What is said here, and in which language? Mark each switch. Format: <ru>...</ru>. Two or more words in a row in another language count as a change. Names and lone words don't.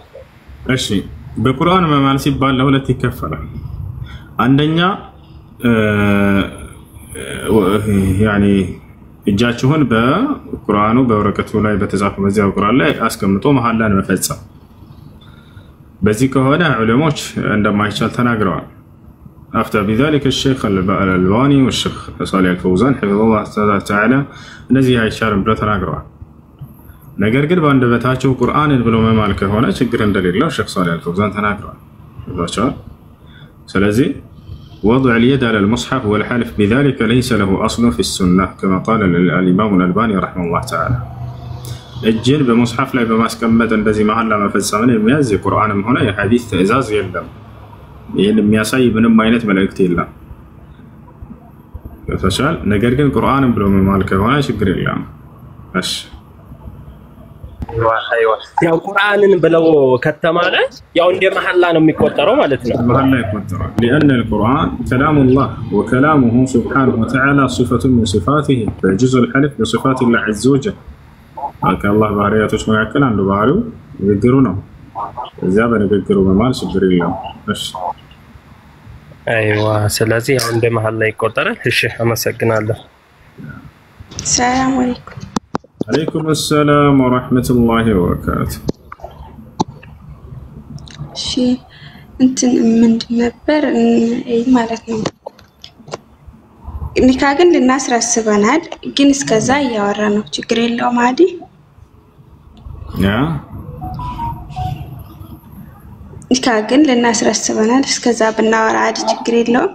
<am>እሺ በቁርአን መማል ሲባል ለሁለት ይከፈላል። አንደኛ ያኒ እጃችሁን በቁርአኑ በወረቀቱ ላይ በተጻፈው በዚያው ቁርአን ላይ አስቀምጦ መሐላን መፈጸም በዚህ ከሆነ ዑለሞች እንደማይቻል ተናግረዋል أفتى</am> <ar>بذلك الشيخ الألباني والشيخ صالح الفوزان حفظه الله تعالى</ar> <am>እነዚህ አይቻልም ብለው ተናግረዋል ነገር ግን በአንደበታቸው ቁርአንን ብለው መማል ከሆነ ችግር እንደሌለው ሼክ صالح الفوزان ተናግረዋል ወጣቻው ስለዚህ</am> <ar>وضع اليد على المصحف والحلف بذلك ليس له أصل في السنة كما قال الإمام الألباني رحمه الله تعالى</ar> <am>እጅን በመጽሐፍ ላይ በማስቀመጥ እንደዚህ መሐላ መፈጸምን የሚያዝ የቁርአንም ሆነ የሐዲስ ትእዛዝ የለም ይሄን የሚያሳይ ምንም አይነት መልእክት የለም ተሻል ነገር ግን ቁርአንን ብሎ መማል ከሆነ ችግር የለም እሺ ያው ቁርአንን ብለው ከተማለ ያው እንደ መሐላ ነው የሚቆጠረው ማለት ነው መሐላ ይቆጠራል</am> <ar>لأن القرآن كلام الله وكلامه سبحانه وتعالى صفة من صفاته فجزء الحلف بصفات الله عز وجل</ar> <am>الله ባህሪያቶች መካከል አንዱ ባህሪው ንግግሩ ነው እዚያ በንግግሩ መማል ችግር የለም እሺ አይዋ ስለዚህ ያው እንደ መሐላ ይቆጠራል እሺ አመሰግናለሁ</am> <ar>سلام عليكم عليكم السلام ورحمة الله وبركاته</ar> <am>እሺ እንትን ምንድን ነበር ማለት ነው ኒካ ግን ልናስረስበናል ግን እስከዛ ያወራ ነው ችግር የለውም አዲ ያ ኒካ ግን ልናስረስበናል እስከዛ ብናወራ አዲ ችግር የለውም</am>